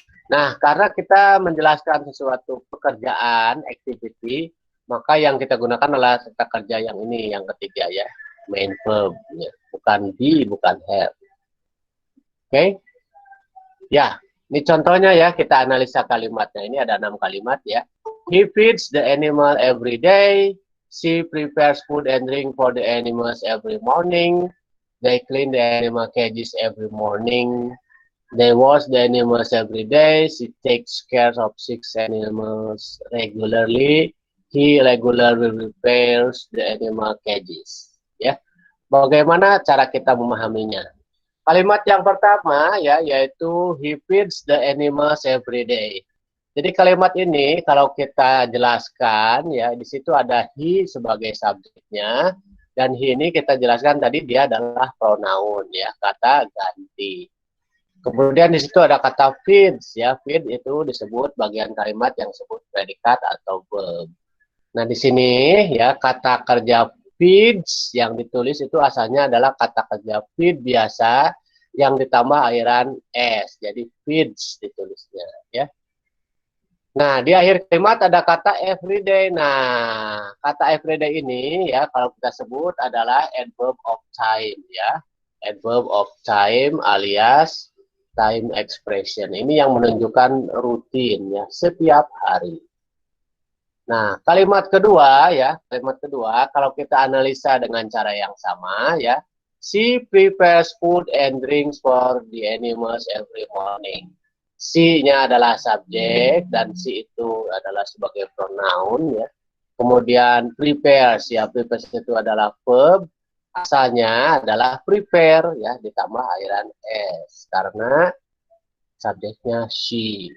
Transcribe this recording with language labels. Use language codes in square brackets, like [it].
[id] Nah, karena kita menjelaskan sesuatu pekerjaan, activity, maka yang kita gunakan adalah kata kerja yang ini, yang ketiga ya, main verb, ya. Bukan be, bukan have. Oke? Ya, ini contohnya ya, kita analisa kalimatnya. Ini ada 6 kalimat ya. [en] He feeds the animal every day. She prepares food and drink for the animals every morning. They clean the animal cages every morning. They wash the animals every day. She takes care of 6 animals regularly. He regularly repairs the animal cages. [id] Ya, bagaimana cara kita memahaminya? Kalimat yang pertama ya, yaitu [en] he feeds the animals every day. [id] Jadi kalimat ini kalau kita jelaskan ya, di situ ada he sebagai subjeknya, dan he ini kita jelaskan tadi dia adalah pronoun ya, kata ganti. Kemudian di situ ada kata feeds ya, feed itu disebut bagian kalimat yang disebut predikat atau verb. Nah di sini ya, kata kerja feeds yang ditulis itu asalnya adalah kata kerja feed biasa yang ditambah akhiran s, jadi feeds ditulisnya ya. Nah, di akhir kalimat ada kata everyday. Nah, kata everyday ini ya kalau kita sebut adalah adverb of time ya. Adverb of time alias time expression. Ini yang menunjukkan rutin ya, setiap hari. Nah, kalimat kedua ya, kalimat kedua kalau kita analisa dengan cara yang sama ya. [en] She prepares food and drinks for the animals every morning. [id] She-nya adalah subjek dan she itu adalah sebagai pronoun ya. Kemudian prepares ya, prepares itu adalah verb. Asalnya adalah prepare ya, ditambah akhiran s karena subjeknya she.